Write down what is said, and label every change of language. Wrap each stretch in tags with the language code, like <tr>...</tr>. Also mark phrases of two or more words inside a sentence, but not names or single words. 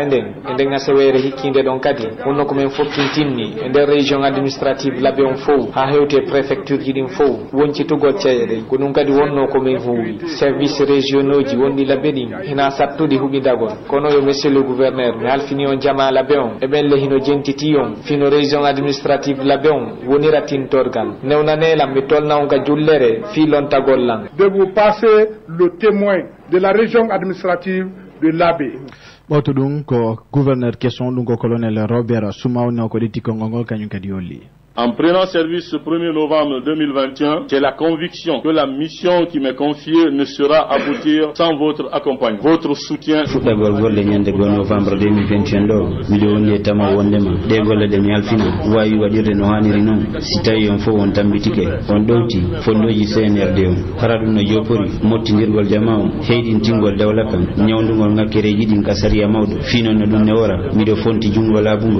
<ff>nden e de ngasewere hikkinde don kadi wonno ko men fokkintinni e de</ff> <fr>région administrative</fr> <ff>labe on fo ha hewte préfecture ji din fo woncitugol ceyede ko dum kadi wonno ko men huwi</ff> <fr>service régionaux</fr> <ff>ji wondi labe din ina sattudi hubidagol kono yo</ff> <fr>monsieur le gouverneur</fr> <ff>mi halfini on jama labe on e ben lehino jentiti on fino</ff> <fr>région administrative</fr> <ff>labe on wonira tintorgal newnanela mi tolna on ga jullere fi lontagol lan</ff> <fr>de vous passer le témoin de la région administrative de l'Abbé.</fr> <ff>Boto dun ko gouverneur question dun ko colonel Robert Soumao ne ko diti ko ngol kanyun kadi yolli.</ff> <fr>En prenant service ce 1er novembre 2021, j'ai la conviction que la mission qui m'est confiée ne sera aboutir sans votre accompagnement, votre soutien.</fr> <ff>Fuɗɗagol golle ñande go novembre 2021 ɗo miɗo woni e tama wondema ɗe golle ɗe mi alfina wawi waɗirde no haniri noon si tawi on fof on tambitike on ɗowti fondoji CNRD on hara ɗum no jopori mottidirgol jama on heyɗintingol dawla kam ñawdugol ŋakkereji ɗin ka sariya mawɗo fi noon no ɗum ne wara miɗo fonti jungo laabungo</ff>